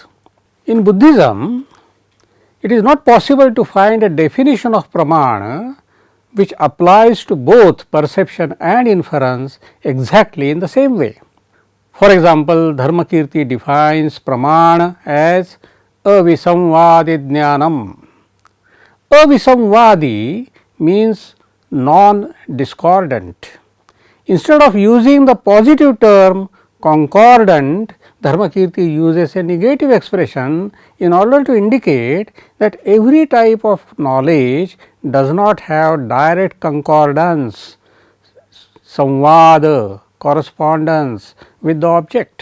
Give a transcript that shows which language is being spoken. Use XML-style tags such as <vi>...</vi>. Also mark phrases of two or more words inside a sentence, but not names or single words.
<en>In Buddhism, it is not possible to find a definition of pramana which applies to both perception and inference exactly in the same way. For example, Dharmakirti defines pramana as</en> <sa>avisamvadi jnanam.</sa> <en>Avisamvadi means non-discordant. Instead of using the positive term concordant, Dharmakirti uses a negative expression in order to indicate that every type of knowledge does not have direct concordance, samvada, correspondence with the object.</en>